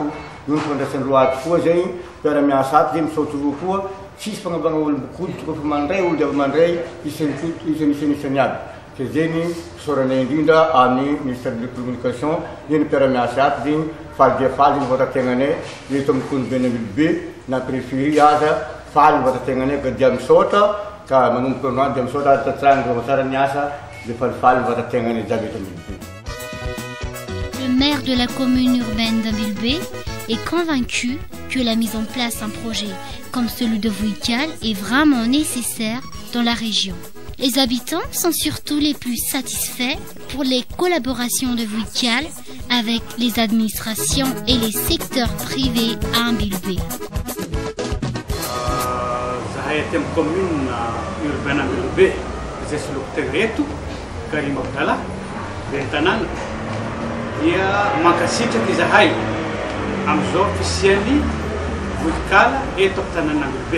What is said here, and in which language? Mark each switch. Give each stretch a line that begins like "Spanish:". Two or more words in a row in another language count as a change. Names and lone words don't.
Malagasy: noho fifandraisan'ny roa ato koa zegny mpiara-miasa ato zegny misaotra roa koa tsisy fagnavagna olo bokoditra koa fa mandray olo avy mandray isan'isany aby ke zegny soranay indrindra amin'ny
French: ministère de communication
Malagasy: iny mpiara-miasa ato zegny faly dia faly zegny voatantegnanay eto amin'ny commune Tambilobe na préférie aza faly voatantegnanay ka dia misaotra ka manomboka androany dia misaotra ary tatragny tsara niasa dia falifaly voatantegnanay jiaby eto Tambilobe.
French: Le maire de la commune urbaine d'Tambilobe est convaincu que la mise en place d'un projet comme celui de Vuikal est vraiment nécessaire dans la région. Les habitants sont surtout les plus satisfaits pour les collaborations de Vuikal avec les administrations et les secteurs privés à Tambilobe.
Malagasy: Zahay aty amin'ny
French: commune urbaine
Malagasy: Tambilobe zay soloko teto Karim Abdallah dia tanàna dia mankasitraky zahay amin'izao fisiany Vuikal eto amin'ny tanàna Tambilobe.